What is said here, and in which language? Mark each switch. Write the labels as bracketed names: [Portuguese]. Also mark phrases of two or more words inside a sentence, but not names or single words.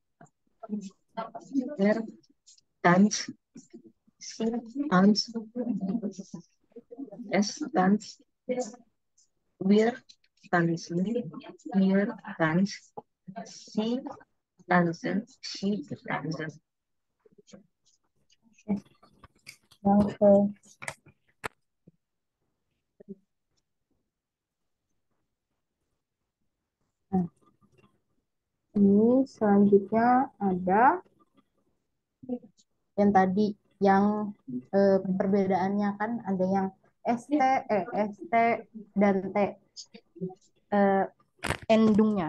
[German] er tanzt, sie tanzt, es tanzt, wir tanzen, ihr tanzt, sie tanzen, she tanzen. [Indonesian] Yang ke ini selanjutnya ada yang tadi yang perbedaannya kan ada yang ST, ST dan T endungnya.